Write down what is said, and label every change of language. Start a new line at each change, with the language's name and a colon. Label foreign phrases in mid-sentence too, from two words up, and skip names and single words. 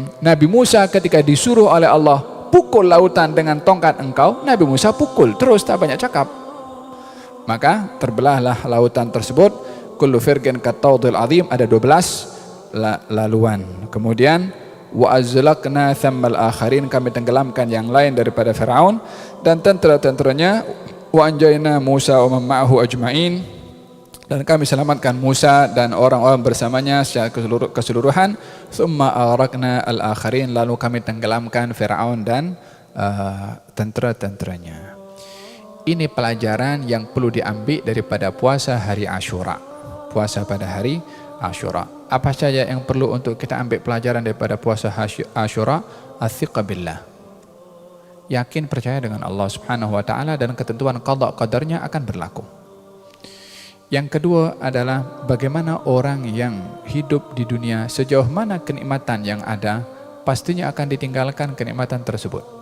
Malay: Nabi Musa ketika disuruh oleh Allah, pukul lautan dengan tongkat engkau, Nabi Musa pukul terus, tak banyak cakap. Maka terbelahlah lautan tersebut,
Arabic: كل فرق كالطود العظيم,
Malay: ada 12 laluan. Kemudian
Arabic: وأزلفنا ثم الآخرين,
Malay: kami tenggelamkan yang lain daripada Firaun dan tentera-tenteranya,
Arabic: وأنجينا موسى ومن معه أجمعين,
Malay: dan kami selamatkan Musa dan orang-orang bersamanya secara keseluruhan.
Arabic: ثم أغرقنا الآخرين,
Malay: lalu kami tenggelamkan Firaun dan tentera-tenteranya. Ini pelajaran yang perlu diambil daripada puasa hari Ashura. Puasa pada hari Ashura. Apa saja yang perlu untuk kita ambil pelajaran daripada puasa Ashura?
Arabic: ثقة بالله.
Malay: Yakin, percaya dengan Allah
Arabic: سبحانه وتعالى
Malay: dan ketentuan qada qadarnya akan berlaku. Yang kedua adalah bagaimana orang yang hidup di dunia, sejauh mana kenikmatan yang ada, pastinya akan ditinggalkan kenikmatan tersebut.